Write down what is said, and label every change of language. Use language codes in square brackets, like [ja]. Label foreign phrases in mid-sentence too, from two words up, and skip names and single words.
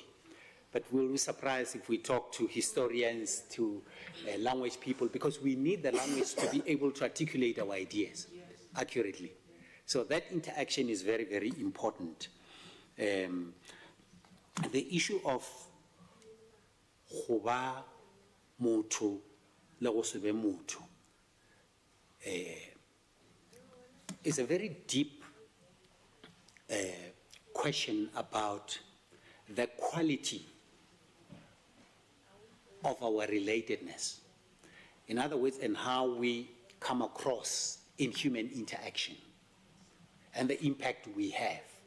[en] But we'll be surprised if we talk to historians, to language people, because we need the language to be able to articulate our ideas accurately. So that interaction is very, very important. The issue of [nso] goba motho le go se be motho [en] is a very deep question about the quality of our relatedness. In other words, and how we come across in human interaction and the impact we have.